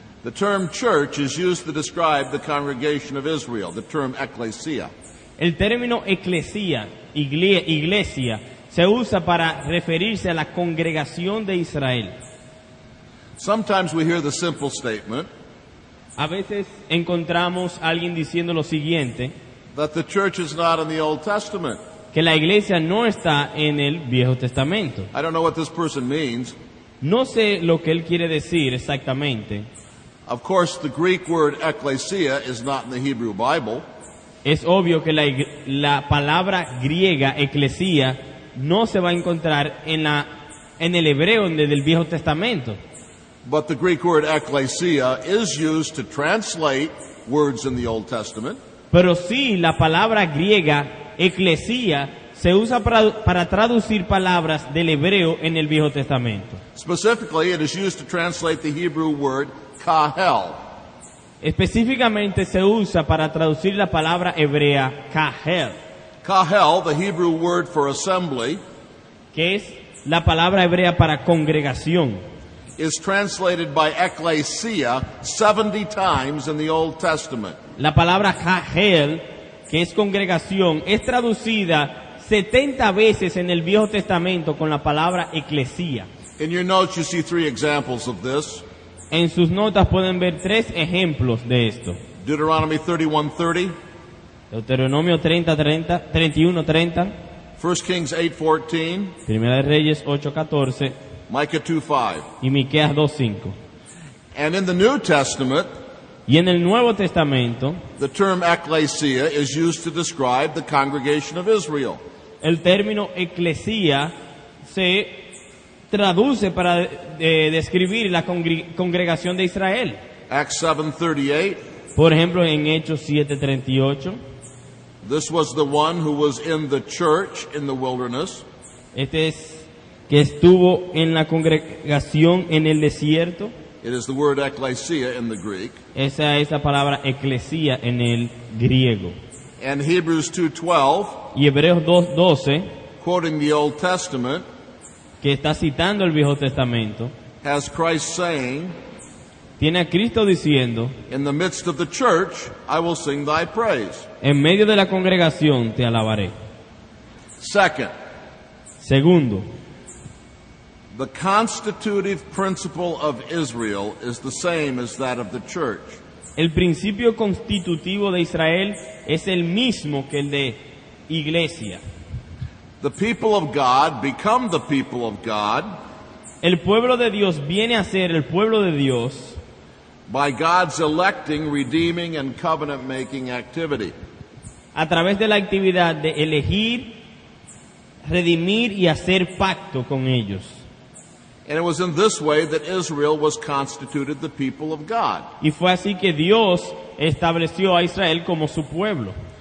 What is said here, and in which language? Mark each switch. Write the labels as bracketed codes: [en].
[en] The term church is used to describe the congregation of Israel, the term ecclesia. [es] El término eclesia, iglesia, se usa para referirse a la congregación de Israel. [en] Sometimes we hear the simple statement [es] A veces encontramos a alguien diciendo lo siguiente, [en] that the church is not in the Old Testament. [es] que la iglesia no está en el Viejo Testamento. [en] I don't know what this person means. [es] No sé lo que él quiere decir exactamente. [en] Of course, the Greek word ecclesia is not in the Hebrew Bible. [es] Es obvio que la palabra griega, eclesía, no se va a encontrar en el hebreo del Viejo Testamento. [en] But the Greek word ecclesia is used to translate words in the Old Testament. [es] Pero sí, la palabra griega, eclesía, se usa para traducir palabras del hebreo en el Viejo Testamento. [en] Specifically, it is used to translate the Hebrew word kahel. [es] Específicamente se usa para traducir la palabra hebrea kahel, [en] Kahel, the Hebrew word for assembly, [es] que es la palabra hebrea para congregación. [en] is translated by ecclesia 70 times in the Old Testament. [es] La palabra kahel, que es congregación, es traducida 70 veces en el Viejo Testamento con la palabra eclesía. [en] In your notes, you see 3 examples of this. [es] En sus notas pueden ver 3 ejemplos de esto. [en] Deuteronomy 31:30, [es] Deuteronomio 31:30, [en] 1 Kings 8:14, [es] Primera de Reyes 8:14 [en] Micah 2:5. [es] y Miqueas 2:5. [en] And in the New Testament, [es] Y en el Nuevo Testamento, [en] the term ecclesia is used to describe the congregation of Israel. [es] el término eclesía se traduce para describir la congregación de Israel. [en] Acts 7:38, [es] Por ejemplo, en Hechos 7:38, [en] this was the one who was in the church in the wilderness, [es] este es que estuvo en la congregación en el desierto. [en] it is the word ecclesia in the Greek. [es] Esa es la palabra eclesía en el griego. [en] And Hebrews 2:12, [es] Y Hebreos 2:12, [en] quoting the Old Testament, [es] que está citando el Viejo Testamento, [en] has Christ saying, [es] tiene a Cristo diciendo, [en] in the midst of the church, I will sing thy praise. [es] en medio de la congregación te alabaré. [en] Second, [es] Segundo, [en] the constitutive principle of Israel is the same as that of the church. [es] el principio constitutivo de Israel es el mismo que el de iglesia. [en] The people of God become the people of God [es] El pueblo de Dios viene a ser el pueblo de Dios [en] by God's electing, redeeming, and covenant-making activity. [es] a través de la actividad de elegir, redimir y hacer pacto con ellos. [en] And it was in this way that Israel was constituted the people of God. [es] Y fue así que Dios estableció a Israel como su pueblo.